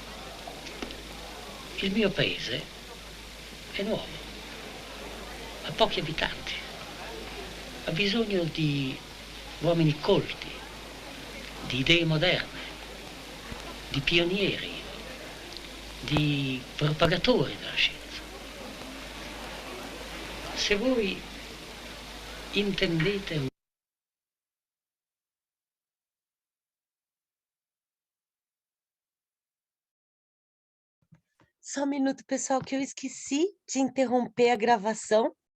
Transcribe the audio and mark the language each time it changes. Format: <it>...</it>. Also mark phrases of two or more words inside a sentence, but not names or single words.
<it>Il mio paese è nuovo, ha pochi abitanti, ha bisogno di uomini colti, di idee moderne, di pionieri, di propagatori della scienza. Se voi intendete</it> <pt>Só um minuto, pessoal, que eu esqueci de interromper a gravação.</pt>